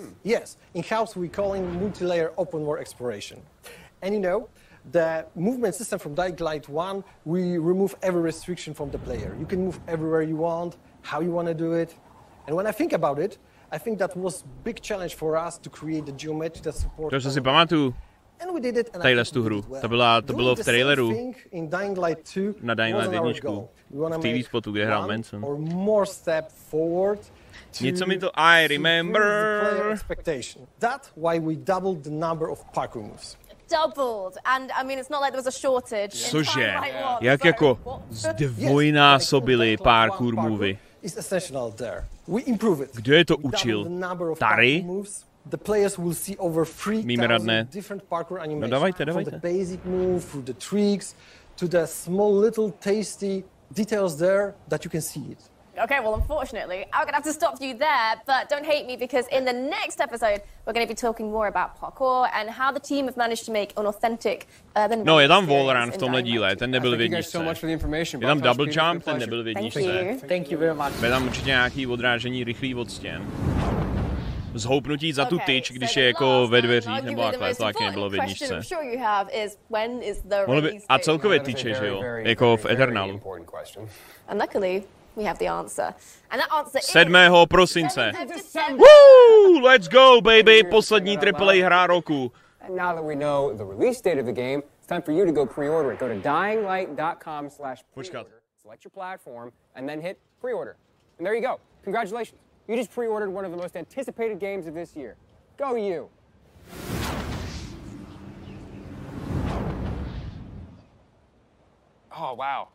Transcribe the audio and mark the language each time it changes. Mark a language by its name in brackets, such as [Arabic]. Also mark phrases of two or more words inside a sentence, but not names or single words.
[English] Yes, in-house we call it multi-layer open world exploration. And you know, the movement system from Dying Light 1, we remove every restriction from the player. You can move everywhere you want, how you want to do it. And when I think about it, I think that was a big challenge for us to create the geometry that supports. [Czech] To si pamatuju. [English] And we did it. [Czech] Tadyhle tu hru. To bylo v traileru. [English] In Dying Light 2, [Czech] na Dying Light 1. V TV spotu, kde hrál Manson. [English] Or more step forward. [Czech] Něco mi to [English] I remember. That's why we doubled the number of parkour moves. Doubled, and I mean it's not like there was a shortage. [Czech] Cože? Jak jako zdvojnásobili parkour movie? [English] It's essential there. We improve it. [Czech] Kdo je to učil? Tady? [English] The players will see over 3,000 different parkour animations. [Czech] No dávajte. [English] From the basic move, through the tricks, to the small little tasty details there that you can see it. Okay, well, unfortunately, I'm going to have to stop you there, but don't hate me because in the next episode, we're going to be talking more about parkour and how the team have managed to make an authentic urban. [Czech] No, je tam wallrun v tomhle díle, ten nebyl v jedničce. Je tam [English] double jump, [Czech] ten nebyl v jedničce. [English] Thank you very much. [Czech] Je tam určitě nějaký odrážení rychlý od stěn. Zhoupnutí za tu tyč, když je jako ve dveřích, nebo takhle, to taky nebylo v jedničce. A celkově tyče, že jo, jako v Eternalu. [English] And luckily, we have the answer. And that answer 7. prosince. Woo! Let's go, baby! [Czech] Poslední AAA hra roku. [English] And now that we know the release date of the game, it's time for you to go pre-order it. Go to dyinglight.com/pre-order. Select your platform and then hit pre-order. And there you go. Congratulations. You just pre-ordered one of the most anticipated games of this year. Go you! Oh, wow.